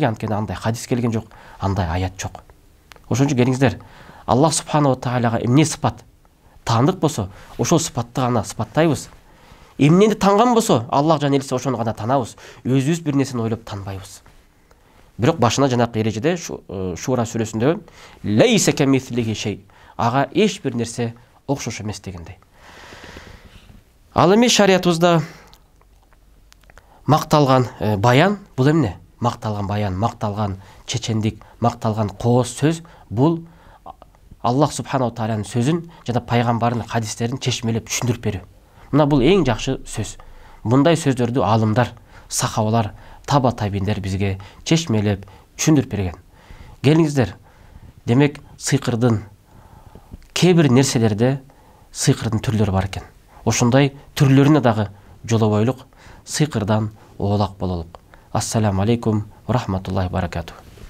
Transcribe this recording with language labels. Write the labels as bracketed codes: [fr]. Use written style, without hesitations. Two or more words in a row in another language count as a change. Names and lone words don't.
[ky] Анткени андай хадис келген жок, андай аят жок. Ошон үчүн келиңиздер, [ar] الله سبحانه وتعالى [ky] эмне сыпат таандык болсо, ошол сыпатты гана сыпаттайбыз. Эмнени танган болсо, Аллах жана элчиси ошону гана танабыз. Өзүбүз бир нерсени ойлоп танбайбыз. Бирок башына жанакы эрежеде Шура сүрөсүндө [ar] ليس كمثله شيء, [ky] ага эч бир нерсе окшош эмес дегендей. Ал эми шариятыбызда макталган баян бул эмне? Макталган баян, макталган чечендик, макталган кооз сөз бул [ar] الله سبحانه وتعالى [ky] сөзүн жана пайгамбардын хадистерин чечмелеп түшүндүрүп берүү. Мына бул эң жакшы сөз. Мындай сөздөрдү алымдар, сахабалар, таба табиндер бизге чечмелеп түшүндүрүп берген. Келиңиздер, демек сыйкырдын кээ бир нерселерде сыйкырдын түрлөрү бар экен. Ошондой түрлөрүнө дагы жолобойлук, сыйкырдан оолак бололук. [ar] السلام عليكم ورحمة الله وبركاته.